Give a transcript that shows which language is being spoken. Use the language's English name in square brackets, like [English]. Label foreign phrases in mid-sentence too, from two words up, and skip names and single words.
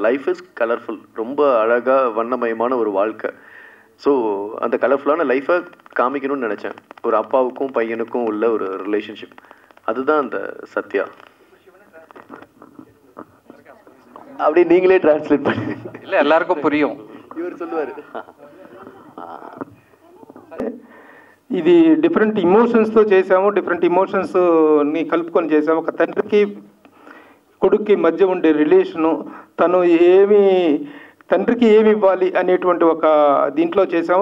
[English] life is colorful, [Tamil] ரொம்ப அழகாக வண்ணமயமான ஒரு வாழ்க்கை. ஸோ அந்த கலர்ஃபுல்லான லைஃப்பை காமிக்கணும்னு நினச்சேன். ஒரு அப்பாவுக்கும் பையனுக்கும் உள்ள ஒரு ரிலேஷன்ஷிப், அதுதான் அந்த சத்யா. அப்படி நீங்களே டிரான்ஸ்லேட் பண்ணி இல்லை எல்லாருக்கும் புரியும். இவர் சொல்லுவார், [Telugu] ఇది [English] different emotions [Telugu] చేసాము, [English] different emotions [Telugu] కలుపుకొని చేసాము. ఒక తండ్రికి కొడుక్కి మధ్య ఉండే రిలేషను, తను తండ్రికి ఏమి ఇవ్వాలి అనేటువంటి ఒక దీంట్లో చేసాము.